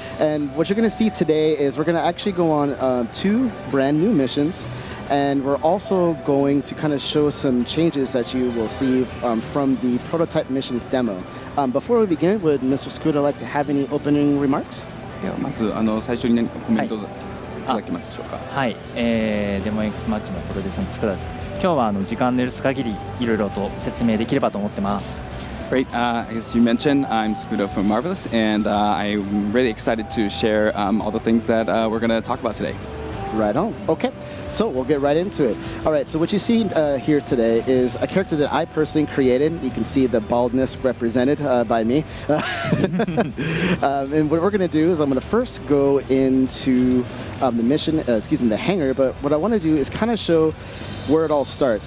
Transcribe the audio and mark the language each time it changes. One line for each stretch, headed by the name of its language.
English: And what you're going to see today is we're going to actually go on 2 brand new missions. And we're also going to kind of show some changes that you will see from the prototype missions demo. Before we begin, would Mr. Scooter like to have any opening remarks?
Japanese: まず最初に何かコメントいただけますでしょうか。はい、デモ X マッチのプロデューサーの佃です。今日は時間の許す限りいろいろと説明できればと思ってます。
English: Great. As you mentioned, I'm Scooter from Marvelous, and I'm really excited to share all the things that we're going to talk about today. Right on. Okay, so we'll get right into it. All right, so what you see here today is a character that I personally created. You can see the baldness represented by me. And what we're going to do is I'm going to first go into the mission, the hangar, but what I want to do is kind of show where it all starts.